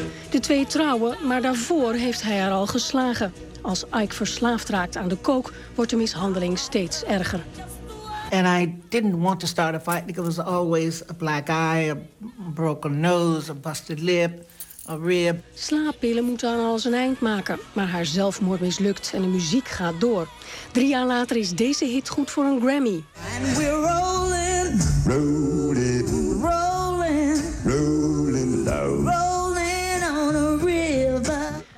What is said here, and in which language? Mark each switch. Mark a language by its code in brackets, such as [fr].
[nl] De twee trouwen, maar daarvoor heeft hij haar al geslagen. Als Ike verslaafd raakt aan de coke, wordt de mishandeling steeds erger. [en] And I didn't want to start a fight because it was always a black eye, a broken nose, a busted lip, a rib. [nl] Slaappillen moeten aan alles een eind maken, maar haar zelfmoord mislukt en de muziek gaat door. 3 jaar later is deze hit goed voor een Grammy. [en] And we're rolling, rolling, rolling, rolling, low. Rolling on a river.